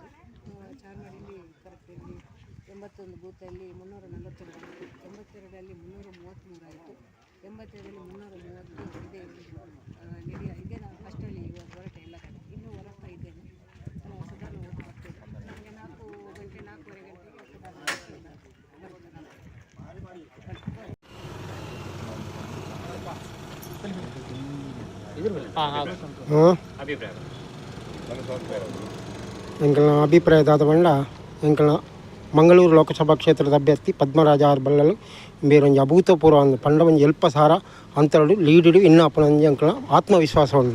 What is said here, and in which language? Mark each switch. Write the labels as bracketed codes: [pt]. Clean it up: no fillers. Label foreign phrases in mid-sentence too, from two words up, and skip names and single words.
[kn] ಚಾರ್ಮಾಡಿಲಿ ಕರೆಕ್ಟ್ ಇಲ್ಲಿ 81 ಬೂತಲ್ಲಿ 342 ಆಯಿತು, 82ರಲ್ಲಿ 333 ಆಯಿತು, 82ರಲ್ಲಿ 330 ಇದೆ ನಾನು ಫಸ್ಟಲ್ಲಿ ಇವಾಗ ಹೊರಟೆ ಎಲ್ಲ ಕಡೆ. ಇನ್ನೂ ಹೊರಡ್ತಾ ಇದ್ದೇನೆ. ಸಾಧಾರಣ ಓಟ್ ಬರ್ತೇನೆ. ನನಗೆ 4 ಗಂಟೆ 4:15 ಗಂಟೆಗೆ ಸಾಧಾರಣ [tcy] ಎಂಕಲ್ನ ಅಭಿಪ್ರಾಯದಾದ ಬಂಡ ಎಂಕಲ್ನ ಮಂಗಳೂರು ಲೋಕಸಭಾ ಕ್ಷೇತ್ರದ ಅಭ್ಯರ್ಥಿ ಪದ್ಮರಾಜ ಆರ್ ಬಲ್ಲಲು ಬೇರೊಂದು ಅಭೂತಪೂರ್ವ ಒಂದು ಪಂಡ ಒಂದು ಎಲ್ಪ ಸಾರ ಅಂತರಡು ಲೀಡಿಡು ಇನ್ನೂ ಅಪ್ಪನಂಜಿ ಎಂಕಲ್ನ ಆತ್ಮವಿಶ್ವಾಸ ಉಂಡು.